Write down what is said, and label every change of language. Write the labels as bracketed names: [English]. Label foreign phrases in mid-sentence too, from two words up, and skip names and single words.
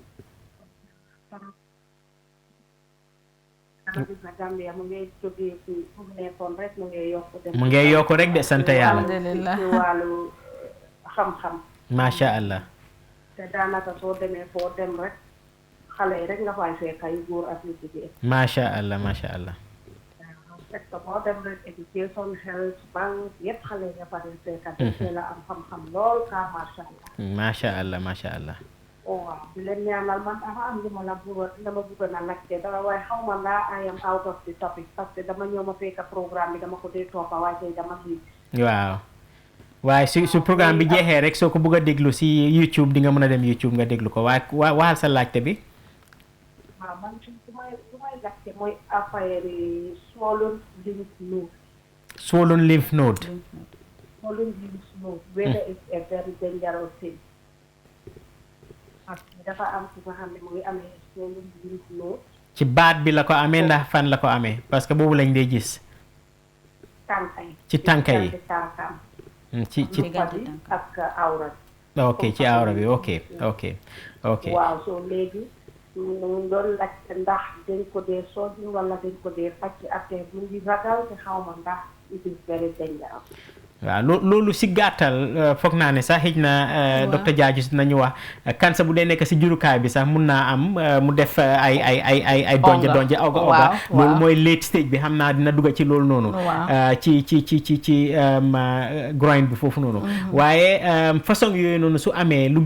[Wolof] mu ngi yokku rek de sant yàlla. alhamdulilah ci wàllu xam-xam. [Arabic] ما شاء الله. [Wolof] te daanaka soo demee foo dem rek xale yi rek nga fay fekk yu góor ak yu jigéen. [Arabic] ما شاء الله ما شاء الله. [French] parce que [Wolof] boo dem rek [English] education health bank [Wolof] yëpp xale yi nga fa dem fekk defee la am xam-xam lool car [Arabic] ما شاء الله. ما شاء الله ما شاء الله. [Wolof] waaw di leen ñaanal man dafa am li ma la bëgg na laajte dara waaye xaw ma ndax [English] I am out of the topic [French] parce que [Wolof] dama ñëw ma fekk programme bi dama ko dee toppa waaye tey dama lii. waaw waaye su programme bi jeexee rek soo ko bëgg a déglu si YouTube di nga mën a dem YouTube nga déglu ko waaye waxal sa laajte bi. waaw man su may laajte mooy affaire [English] swollen lymph node. swollen lymph node. swollen lymph node. whether it's a very dangerous thing. [French] parce que [Wolof] dafa am ku nga xam ne mu ngi amee [English] swollen lymph node. [Wolof] ci baat bi la ko amee ndax fan la ko amee [French] parce que [Wolof] boobu lañ dee gis. tànka yi. ci tànka yi. ci ak awra bi. ok ci awra bi ok. waaw soo léegi ñu doon laajte ndax dañ ko dee soji wala dañ ko dee faj ci affaire mu ngi ragal te xaw ma ndax [English] it is very dangerous. [Wolof] waaw loolu si gàttal foog naa ne sax xëj na docteur Jaaju nañu wax cancer bu dee nekk si jurukaay bi sax mun naa am mu def ay donje oga loolu mooy [English] late stage [Wolof] bi xam naa dina dugg ci loolu noonu ci groin bi foofu noonu waaye façon yooyu noonu su amee lu